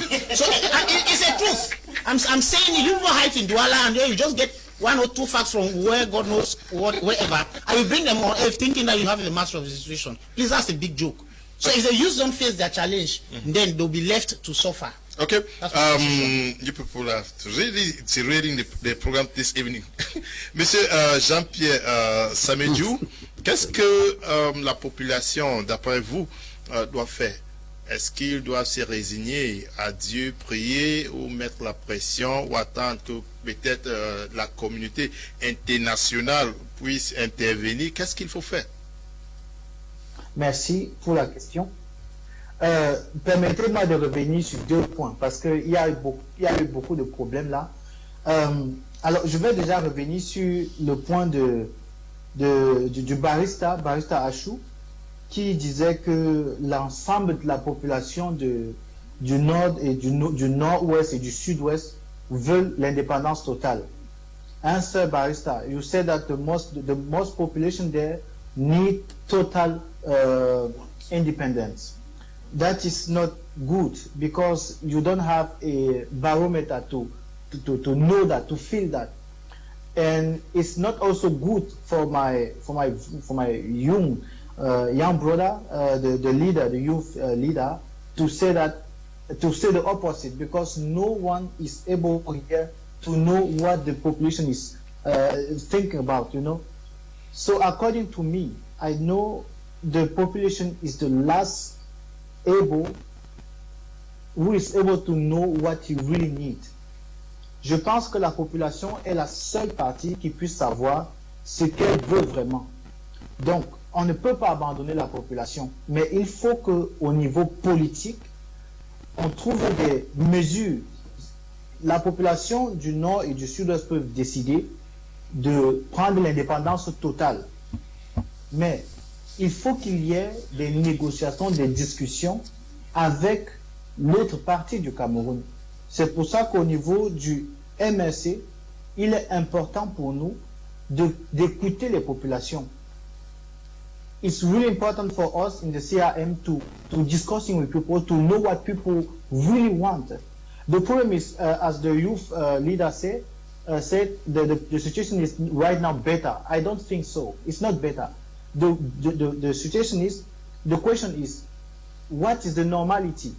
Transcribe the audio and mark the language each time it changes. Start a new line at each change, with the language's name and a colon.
English: So it's a truth. I'm saying you don't hide in Douala and then you just get 1 or 2 facts from where God knows wherever. I will bring them on thinking that you have the master of the situation. Please, that's a big joke. So if the youth don't face their challenge, then they'll be left to suffer. Okay. You people are really reading the program this evening.
French: Monsieur Jean-Pierre Samediou, qu'est-ce que la population, d'après vous, doit faire est-ce qu'ils doivent se résigner à Dieu, prier ou mettre la pression ou attendre que peut-être la communauté internationale puisse intervenir? Qu'est-ce qu'il faut faire? Merci pour la question. Permettez-moi de revenir sur 2 points parce qu'il y a eu beaucoup de problèmes là. Alors, je vais déjà revenir sur le point du barista Achou, qui disait que l'ensemble de la population du nord et du nord-ouest et du sud-ouest veulent l'indépendance totale. Un seul barista,
English: you said that the most population there need total independence. That is not good because you don't have a barometer to know that, to feel that, and it's not also good for my young brother, the leader, the youth leader, to say the opposite, because no one is able here to know what the population is thinking about, you know. So according to me, I know the population is the last who is able to know what you really need.
French: Je pense que la population est la seule partie qui puisse savoir ce qu'elle veut vraiment. Donc, on ne peut pas abandonner la population, mais il faut qu'au niveau politique, on trouve des mesures. La population du Nord et du Sud-Ouest peuvent décider de prendre l'indépendance totale. Mais il faut qu'il y ait des négociations, des discussions avec l'autre partie du Cameroun. C'est pour ça qu'au niveau du MRC, il est important pour nous d'écouter les populations.
English: It's really important for us in the CRM to discussing with people, to know what people really want. The problem is, as the youth leader said the situation is right now better. I don't think so. It's not better. The situation is, the question is, what is the normality?